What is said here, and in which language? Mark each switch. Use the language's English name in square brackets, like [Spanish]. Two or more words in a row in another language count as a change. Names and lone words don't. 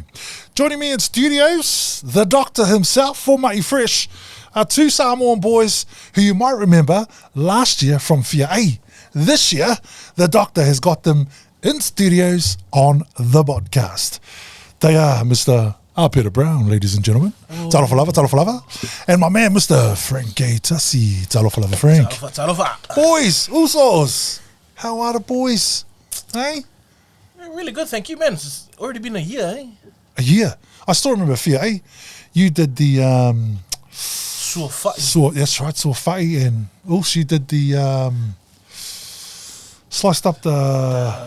[English] Joining me in studios, the doctor himself, Formai Fresh, are two Samoan boys who you might remember last year from Fia'i. This year, the doctor has got them in studios on the BODGAST. They are Mr. Apera Brown, ladies and gentlemen. [Samoan] Talofa lava. [English] And my man, Mr. Frankie Tasi. [Samoan] Talofa lava, [English] Frank. [Samoan] Talofa. [English] Boys, usos. How are the boys? Hey? Really good, thank you, man. It's already been a year, eh? A year. I still remember Fia'i. You did the Suafa'i. that's right, Suafa'i, and also you did the sliced up the